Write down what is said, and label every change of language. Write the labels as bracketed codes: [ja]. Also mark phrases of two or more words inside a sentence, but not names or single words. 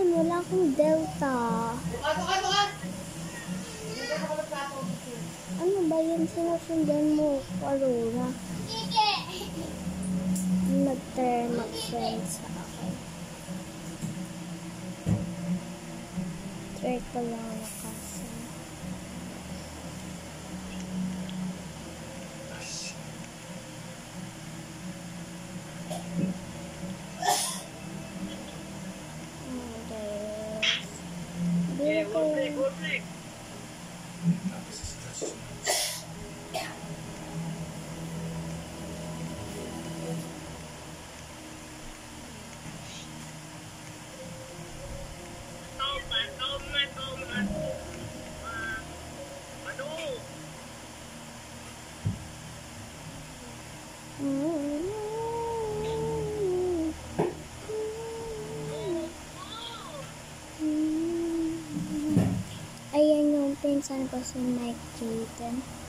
[tl] Wala akong delta. Ano ba yun? Sinusundan mo? Aurora. Mag-try mag-friend sa akin. Try ko lang na kasi. [en] Yeah, one click. [ko] 앞에서 스타트. Toma. [tl] Ano? Ayan yung pinsan ko si Mike Keaton.